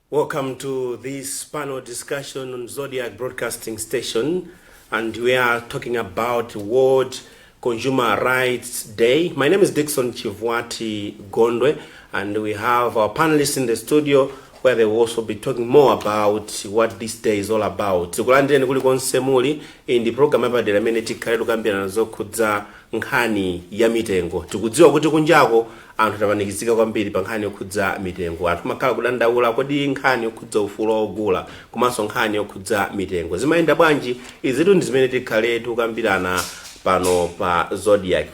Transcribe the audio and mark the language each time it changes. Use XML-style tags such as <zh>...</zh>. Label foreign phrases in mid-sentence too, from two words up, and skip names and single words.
<en>welcome to this panel discussion on Zodiac Broadcasting Station, and we are talking about World Consumer Rights Day. My name is Dixon Chivwati Gondwe, and we have our panelists in the studio where they will also be talking more about what this day is all about.</en> <ny>Tikulandeni kuli konse muli</ny> <en>in the program</en> <ny>yapadera imene tikhale tukambirana zokhudza nkhani ya mitengo. Tikudziwa kuti kunjako anthu tapanikizika kwambiri pa nkhani yokhudza mitengo. Anthu makhala kudandaula kodi nkhani yokhudza ufulu ogula komanso nkhani yokhudza mitengo. Zimayenda bwanji izitu ndi zimene tikhale tukambirana pano pa Zodiac.</ny>